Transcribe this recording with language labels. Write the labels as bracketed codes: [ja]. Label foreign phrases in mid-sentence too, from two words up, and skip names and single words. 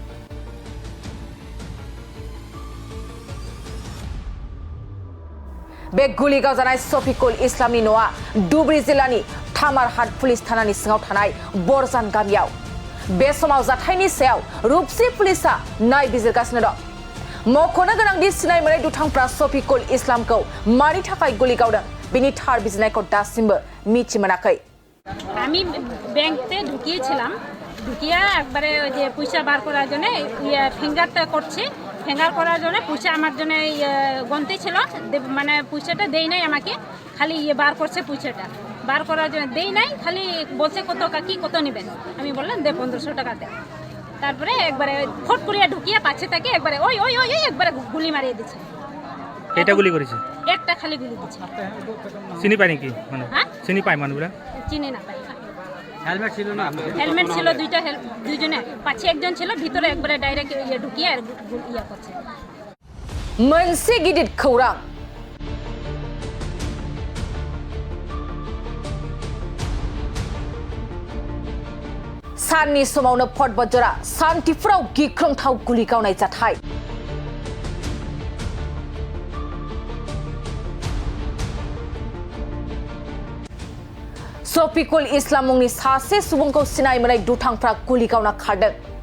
[brx] बे गुलि गावजानाय सफिकुल इस्लामनि न'आ धुबुरी जिल्लानि थामारहाट पुलिस थानानि सिङाव थानाय बरजान गामियाव। बे समाव जाथायनि सायाव रुपसी पुलिसा नायबिजिरगासिनो दं। मख'नो गोनांदि सिनाय मोनै दुथांफ्रा सफिकुल इस्लामखौ मानि थाखाय गुलि गावदों बेनि थार बिजिरनायखौ दासिमबो मिथि मोनाखै। [bn] আমি ব্যাংকে ঢুকিয়েছিলাম, ঢুকিয়ে একবারে ওই যে পয়সা বার করার জন্য ফিঙ্গারটা করছি। ফিঙ্গার করার জন্য পয়সা আমার জন্য গন্তে ছিল, মানে পয়সাটা দেই নাই আমাকে, খালি বার করছে পয়সাটা। বার করার জন্য দেই নাই, খালি বলছে কত কাকি কত নেবেন। আমি বললাম দে 1500 টাকা দে। তারপরে একবারে ফট করিয়া ঢুকিয়ে পাচ্ছে তাকে একবারে ওই ওই ওই একবারে গুলি মারিয়ে দিচ্ছে। এটা গুলি করেছে? একটা খালি গুলি দিচ্ছে। চিনি পায় নাকি মানে? হ্যাঁ চিনি পায় মানুষগুলা? চিনি না পাই। হেলমেট ছিল না? হেলমেট ছিল দুইটা, দুইজনে পাছে একজন ছিল ভিতরে একবারে ডাইরেক্ট ঢুকিয়ে আর ইয়া করছে। [brx] मोनसे गिदिर खौरां। साननि समावनो पटबजरा सान्टिपुराव गिख्रंथाव गुलि गावनाय जाथाय। सफिकुल इस्लाम मुंनि सासे सुबुंखौ सिनाय मोनै दुथांफ्रा गुलि गावना खारदों।